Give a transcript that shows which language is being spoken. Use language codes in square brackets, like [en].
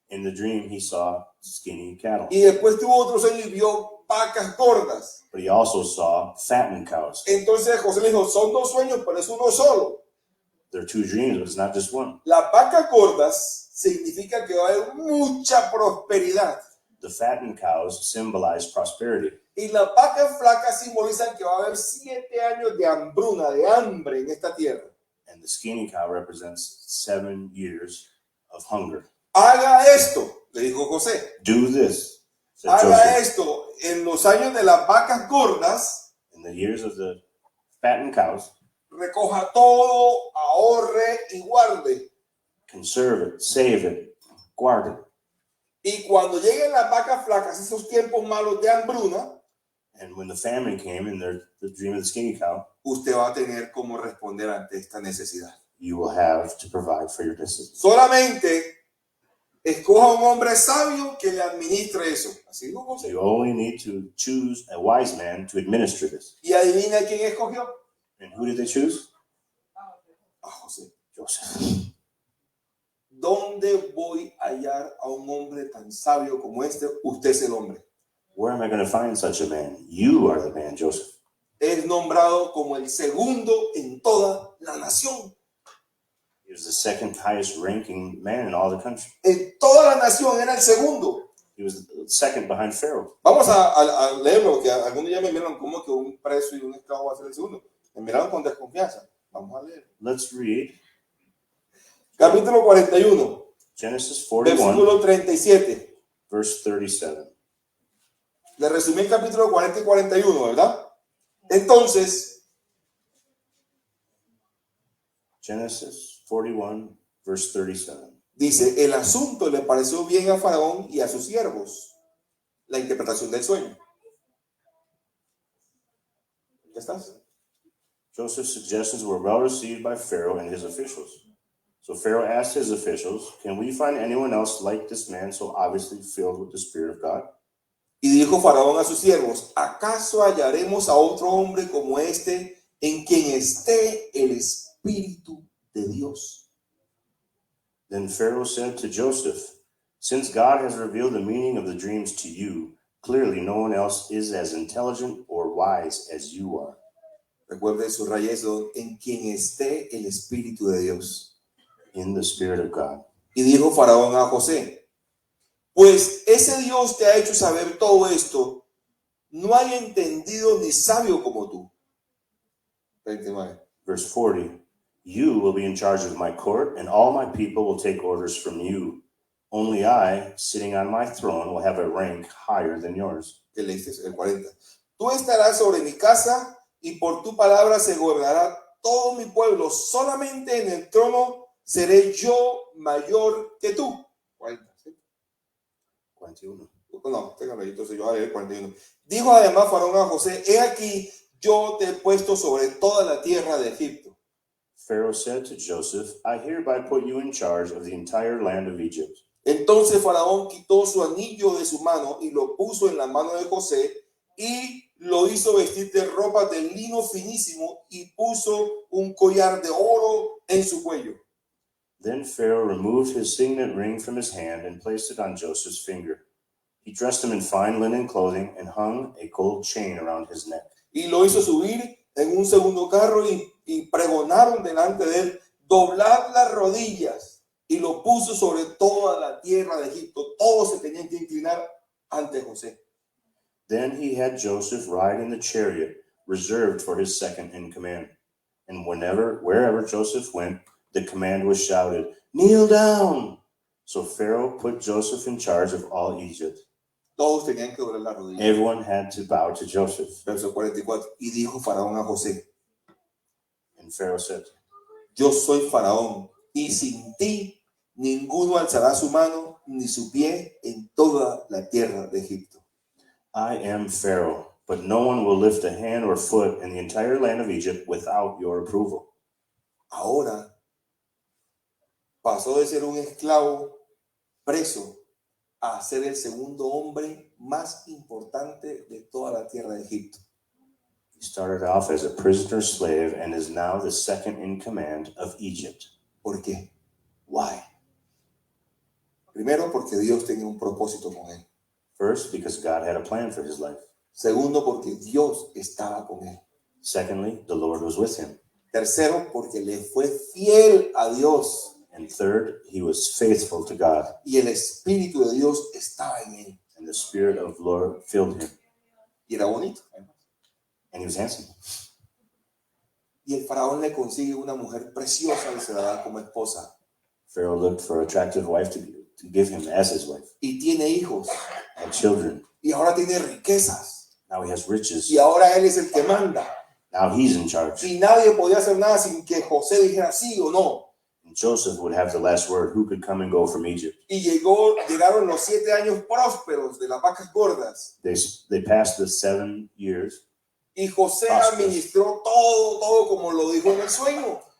[en] In the dream, he saw skinny cattle, [es] y después tuvo otro sueño y vio vacas gordas. [en] but he also saw fattened cows. [es] Entonces José le dijo, son dos sueños, pero es uno solo. [en] There are two dreams, but it's not just one. [es] Las vacas gordas significa que va a haber mucha prosperidad [en] The fattened cows symbolize prosperity, [es] y las vacas flacas simbolizan que va a haber 7 años de hambruna, de hambre en esta tierra. [en] and the skinny cow represents 7 years of hunger. [es] Haga esto, le dijo José. [en] Do this, said [es] Haga [en] Joseph. [es] esto en los años de las vacas gordas. [en] In the years of the fattened cows, [es] Recoja todo, ahorre y guarde. [en] conserve it, save it, guard it. [es] Y cuando lleguen las vacas flacas, esos tiempos malos de hambruna, [en] And when the famine came in the dream of the skinny cow, [es] usted va a tener cómo responder ante esta necesidad. [en] you will have to provide for your necessities. [es] Solamente escoja un hombre sabio que le administre eso. Así dijo José. [en] You only need to choose a wise man to administer this. [es] Y adivina quién escogió. [en] And who did they choose? [es] A José. [en] Joseph. [es] ¿Dónde voy a hallar a un hombre tan sabio como este? Usted es el hombre. [en] Where am I going to find such a man? You are the man, Joseph. [es] Es nombrado como el segundo en toda la nación. [en] He was the second highest ranking man in all the country. [es] En toda la nación era el segundo. [en] He was the second behind Pharaoh. [es] Vamos a leerlo, que algunos ya me miran como que un preso y un esclavo va a ser el segundo. Me miraron con desconfianza. Vamos a leer. [en] Let's read [es] Capítulo 41, [en] Genesis 41, [es] versículo 37. [en] verse 37. [es] Le resumí el capítulo 40 y 41, ¿verdad? Entonces, [en] Genesis 41, verse 37. [es] dice, el asunto le pareció bien a Faraón y a sus siervos. La interpretación del sueño. ¿Ya estás? [en] Joseph's suggestions were well received by Pharaoh and his officials. So Pharaoh asked his officials, "Can we find anyone else like this man so obviously filled with the Spirit of God?" [es] Y dijo Faraón a sus siervos, ¿acaso hallaremos a otro hombre como este en quien esté el Espíritu de Dios? [en] Then Pharaoh said to Joseph, "Since God has revealed the meaning of the dreams to you, clearly no one else is as intelligent or wise as you are." [es] Recuerde, subraya eso, en quien esté el Espíritu de Dios. [en] In the Spirit of God. [es] Y dijo Faraón a José, pues ese Dios te ha hecho saber todo esto, no hay entendido ni sabio como tú. 39. [en] Verse 40, "You will be in charge of my court, and all my people will take orders from you. Only I, sitting on my throne, will have a rank higher than yours." [es] Que leíste el 40. Tú estarás sobre mi casa y por tu palabra se gobernará todo mi pueblo. Solamente en el trono seré yo mayor que tú. 40, ¿sí? 41. No, téngalo, entonces yo voy a leer 41. Dijo además Faraón a José, he aquí, yo te he puesto sobre toda la tierra de Egipto. [en] Pharaoh said to Joseph, "I hereby put you in charge of the entire land of Egypt." [es] Entonces Faraón quitó su anillo de su mano y lo puso en la mano de José y lo hizo vestir de ropa de lino finísimo y puso un collar de oro en su cuello. [en] Then Pharaoh removed his signet ring from his hand and placed it on Joseph's finger. He dressed him in fine linen clothing and hung a gold chain around his neck. [es] Y lo hizo subir en un segundo carro y pregonaron delante de él, doblad las rodillas. y lo puso sobre toda la tierra de Egipto. Todos se tenían que inclinar ante José. [en] Then he had Joseph ride in the chariot reserved for his second in command. And wherever Joseph went, the command was shouted, "Kneel down!" So Pharaoh put Joseph in charge of all Egypt. [es] Todos tenían que doblar la rodilla. [en] Everyone had to bow to Joseph. [es] Verso 44. Y dijo Faraón a José: [en] And Pharaoh said, [es] Yo soy Faraón, y sin ti ninguno alzará su mano ni su pie en toda la tierra de Egipto. [en] I am Pharaoh, but no one will lift a hand or foot in the entire land of Egypt without your approval. [es] Ahora pasó de ser un esclavo preso a ser el segundo hombre más importante de toda la tierra de Egipto. [en] He started off as a prisoner slave and is now the second in command of Egypt. [es] ¿Por qué? [en] Why? [es] Primero, porque Dios tenía un propósito con él. [en] First, because God had a plan for his life. [es] Segundo, porque Dios estaba con él. [en] Secondly, the Lord was with him. [es] Tercero, porque le fue fiel a Dios. [en] And third, he was faithful to God, [es] Y el Espíritu de Dios estaba en él. [en] and the Spirit of the Lord filled him. [es] Y era bonito. [en] And he was handsome. [es] Y el faraón le consigue una mujer preciosa y se la da como esposa. [en] Pharaoh looked for an attractive wife to give him as his wife. [es] Y tiene hijos. [en] Had children. [es] Y ahora tiene riquezas. [en] Now he has riches. [es] Y ahora él es el que manda. [en] Now he's in charge. [es] Y nadie podía hacer nada sin que José dijera sí o no. [en] And Joseph would have the last word. Who could come and go from Egypt? [es] Y llegaron los 7 años prósperos de las vacas gordas. [en] They passed the 7 years. [es] Y José administró todo como lo dijo en el sueño.